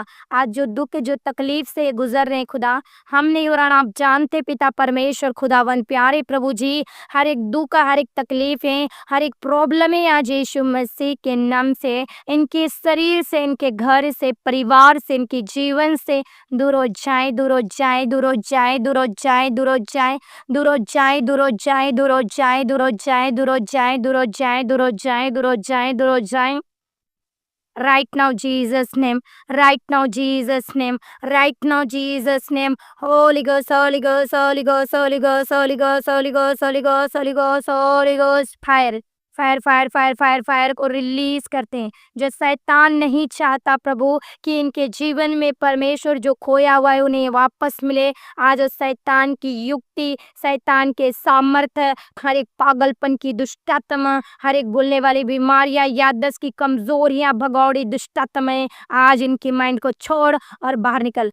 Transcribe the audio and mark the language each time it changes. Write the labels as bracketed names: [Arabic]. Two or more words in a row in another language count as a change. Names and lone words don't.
[Hindi] आज जो दुख जो तकलीफ से गुजर रहे हैं खुदा, हम नहीं और आप जानते पिता परमेश्वर खुदावन प्यारे प्रभु जी, हर एक दुख हर एक तकलीफ है, हर एक प्रॉब्लम है, आज यीशु मसीह के नाम से इनके शरीर से, इनके घर से, परिवार से, इनके जीवन से दूर हो जाए, दूर हो जाए, दूर हो जाए, दूर हो जाए, दूर हो जाए, दूर हो जाए, दूर हो जाए, दूर हो जाए, दूर हो जाए, दूर हो जाए, दूर हो जाए, दूर हो जाए, दूर हो जाए, दूर हो जाए। [English] Right now, Jesus' name. Right now, Jesus' name. Right now, Jesus' name. Holy Ghost, Holy Ghost, Holy Ghost, Holy Ghost, Holy Ghost, Holy Ghost, Holy Ghost, Holy Ghost, Holy Ghost. Fire. fire fire fire fire fire [Hindi] को रिलीज करते हैं। जो शैतान नहीं चाहता प्रभु कि इनके जीवन में परमेश्वर जो खोया हुआ है उन्हें वापस मिले, आज शैतान की युक्ति, शैतान के सामर्थ्य, हर एक पागलपन की दुष्टात्मा, हर एक बोलने वाली बीमारियां, याददाश्त की कमजोरियां, भगौड़ी दुष्टात्माएं, आज इनकी माइंड को छोड़ और बाहर निकल।